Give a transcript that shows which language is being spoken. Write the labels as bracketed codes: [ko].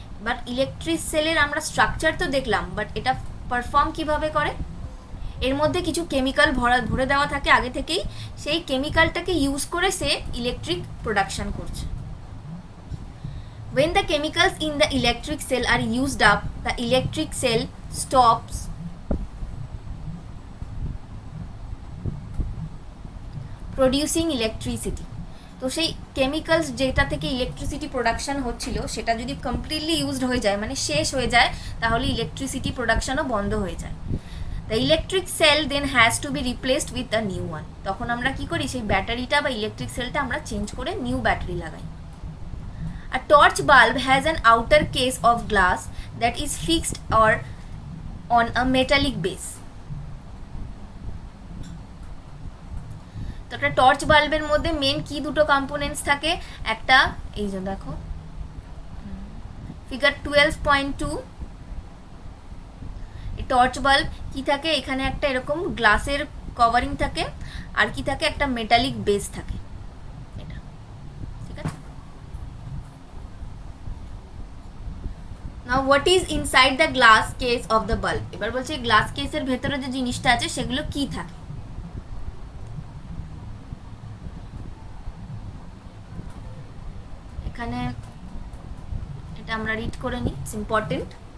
[bn] But electric সেলের আমরা structure তো দেখলাম, বাট এটা পারফর্ম কিভাবে করে? এর মধ্যে কিছু কেমিক্যাল ভরে দেওয়া থাকে আগে থেকেই, সেই কেমিক্যালটাকে ইউজ করে সে ইলেকট্রিক প্রোডাকশন করছে। [en] When the chemicals in the electric cell are used up, the electric cell stops producing electricity. [bn] তো সেই কেমিক্যালস যেটা থেকে ইলেকট্রিসিটি প্রোডাকশন হচ্ছিল সেটা যদি কমপ্লিটলি ইউজড হয়ে যায়, মানে শেষ হয়ে যায়, তাহলে ইলেকট্রিসিটি প্রোডাকশনও বন্ধ হয়ে যায়। [en] The electric cell then has to be replaced with the new one. [bn] তখন আমরা কি করি, সেই ব্যাটারিটা বা ইলেকট্রিক সেলটা আমরা চেঞ্জ করে নিউ ব্যাটারি লাগাই। [en] A torch bulb has an outer case of glass that is fixed or on a metallic base. [bn] তো একটা টর্চ বাল্বের মধ্যে মেন কি দুটো কম্পোনেন্টস থাকে, একটা এই যে দেখো ফিগার 12.2, এই টর্চ বাল্ব কি থাকে, এখানে একটা এরকম গ্লাসের কভারিং থাকে, আর কি থাকে, একটা মেটালিক বেস থাকে। এটা ঠিক আছে। [en] Now what is inside the glass case of the bulb? [bn] এবার বলছে গ্লাস কেসের ভেতরে যে জিনিসটা আছে সেগুলো কি থাকে। এখানে এটা আমরা রিড করে নিই, [en] It's important.